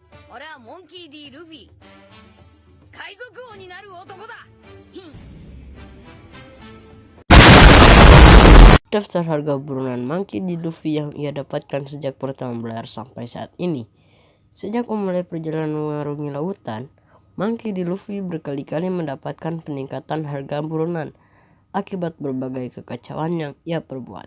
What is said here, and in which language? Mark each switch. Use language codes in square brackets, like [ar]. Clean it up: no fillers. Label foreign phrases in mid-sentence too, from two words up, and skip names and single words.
[ja] 俺はモンキー D ルフィ、海賊王になる男だ。 [id] Daftar harga buronan Monkey D. Luffy yang ia dapatkan sejak pertama berlayar sampai saat ini. Sejak memulai perjalanan mengarungi lautan, Monkey D. Luffy berkali-kali mendapatkan peningkatan harga buronan akibat berbagai kekacauan yang ia perbuat.